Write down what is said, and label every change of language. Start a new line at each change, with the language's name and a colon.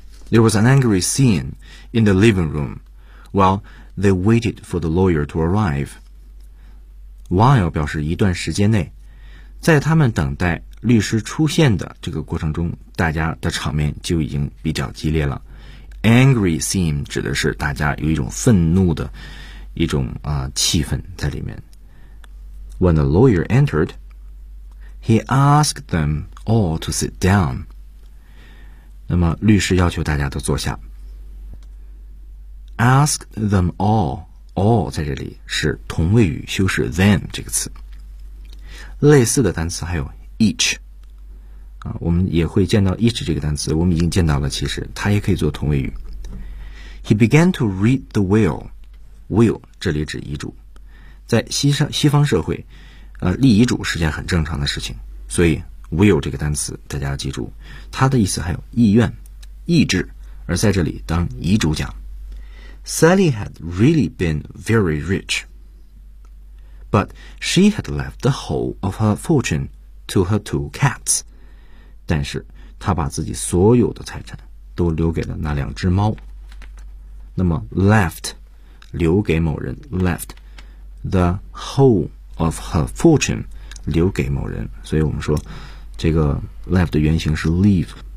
English: There was an angry scene in the living room while they waited for the lawyer to arrive.
Chinese: While 表示一段时间内，在他们等待律师出现的这个过程中，大家的场面就已经比较激烈了。
English: Angry scene
Chinese: 指的是大家有一种愤怒的一种啊气氛在里面。
English: When the lawyer entered, he asked them all to sit down.
Chinese: 那么律师要求大家都坐下。
English: Ask them all.
Chinese: All 在这里是同位语修饰 them 这个词，类似的单词还有 each、啊、我们也会见到 each 这个单词，我们已经见到了，其实它也可以做同位语。
English: He began to read the will.
Chinese: Will 这里指遗嘱，在 西方社会、立遗嘱是件很正常的事情，所以 will 这个单词大家要记住，它的意思还有意愿、意志，而在这里当遗嘱讲。
English: Sally had really been very rich, but she had left the whole of her fortune to her two cats.
Chinese: 但是她把自己所有的财产都留给了那两只猫。那么 left, 留给某人 left,
English: the whole of her fortune,
Chinese: 留给某人。所以我们说这个 left 的原型是 leave。